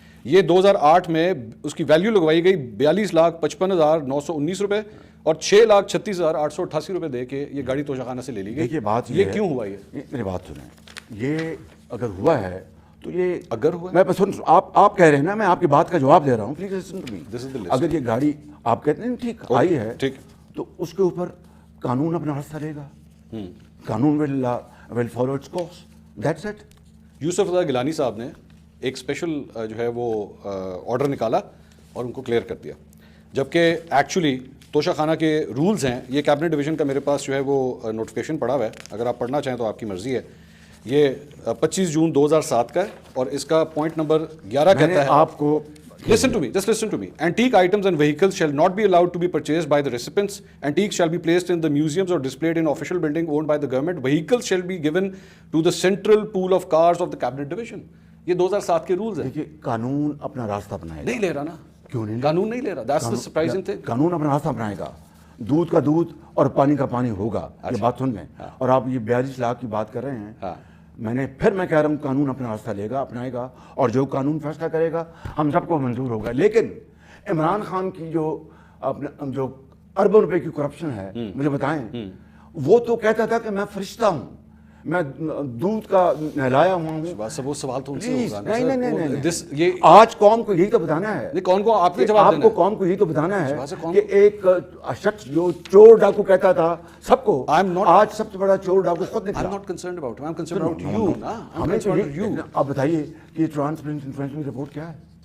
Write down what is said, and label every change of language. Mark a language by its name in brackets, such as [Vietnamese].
[Urdu] یہ 2008 میں اس کی ویلیو لگوائی گئی 42,55,919 روپے, اور 6,36,888 روپے دے کے یہ گاڑی توشہ خانہ سے لے لی گئی. یہ کیوں ہوا؟ یہ میری بات سنیں, یہ اگر ہوا ہے تو یہ اگر ہوا, میں آپ کہہ رہے ہیں نا, میں آپ کی بات کا جواب دے رہا ہوں. [English] Please listen to me. [Urdu] اگر یہ گاڑی آپ کہتے ہیں ٹھیک آئی ہے, تو اس کے اوپر قانون اپنا راستہ لے گا. [English] قانون will follow its course. That's it. [Urdu] یوسف رضا گیلانی صاحب نے ایک اسپیشل جو ہے وہ آرڈر نکالا اور ان کو کلیئر کر دیا, جبکہ ایکچولی توشہ خانہ کے رولز ہیں. یہ کیبنٹ ڈویژن کا میرے پاس جو ہے وہ نوٹیفیکیشن پڑا ہوا ہے, اگر آپ پڑھنا چاہیں تو آپ کی مرضی ہے. یہ 25 جون 2007 کا ہے, اور اس کا پوائنٹ نمبر 11 کہتا ہے آپ کو [English] Listen to me, just listen to me. Antique items and vehicles shall not be allowed to be purchased by the recipients. Antiques shall be placed in the museums or displayed in official building owned by the government. Vehicles shall be given to the central pool of cars of the cabinet division. [Urdu] یہ 2007 کے rules ہیں. دیکھیے قانون اپنا راستہ اپنائے گا. نہیں لے رہا نا. کیوں نہیں؟ قانون نہیں لے رہا. [English] That's the surprising thing. [Urdu] قانون اپنا راستہ اپنائے گا. دودھ کا دودھ اور پانی کا پانی ہوگا. یہ بات سن لیں. اور آپ یہ 42 لاکھ کی بات کر رہے ہیں. میں کہہ رہا ہوں قانون اپنا راستہ لے گا, اپنائے گا, اور جو قانون فیصلہ کرے گا ہم سب کو منظور ہوگا. لیکن عمران خان کی جو اربوں روپے کی کرپشن ہے, مجھے بتائیں, وہ تو کہتا تھا کہ میں فرشتہ ہوں, میں دودھ کا نہلایا ہوا ہوں. وہ سوال تو ان سے ہوگا. نہیں, آج قوم کو یہی تو بتانا ہے. کون کو آپ نے جواب دینا ہے؟ آپ کو قوم کو یہی تو بتانا ہے کہ ایک شخص جو چور ڈاکو کہتا تھا سب کو, آج سب سے بڑا چور ڈاکو خود نکلا. [English] I'm not concerned about him, I'm concerned about you. [Urdu] آپ بتائیے کہ ٹرانسپیرنسی انفارمیشن رپورٹ کیا ہے؟